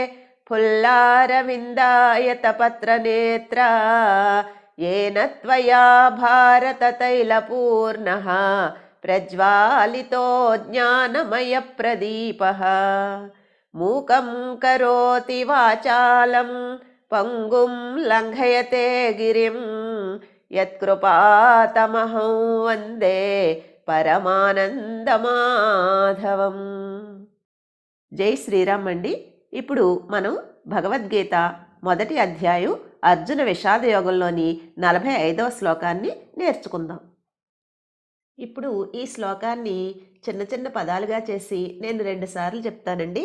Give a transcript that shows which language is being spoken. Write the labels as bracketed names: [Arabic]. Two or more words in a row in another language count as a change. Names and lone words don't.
[Sanskrit] फुल्लारविन्दायतपत्रनेत्रा येन त्वया भारततैलपूर्णः प्रज्वालितो ज्ञानमयप्रदीपः मूकं करोति वाचालं पंगुं लंघयते गिरिं यत्कृपातमहं वंदे పరమానందమాధవం. [Telugu] జై శ్రీరామ్ అండి. ఇప్పుడు మనం భగవద్గీత మొదటి అధ్యాయం అర్జున విషాద యోగంలోని 45వ శ్లోకాన్ని నేర్చుకుందాం. ఇప్పుడు ఈ శ్లోకాన్ని చిన్న చిన్న పదాలుగా చేసి నేను 2 సార్లు చెప్తానండి.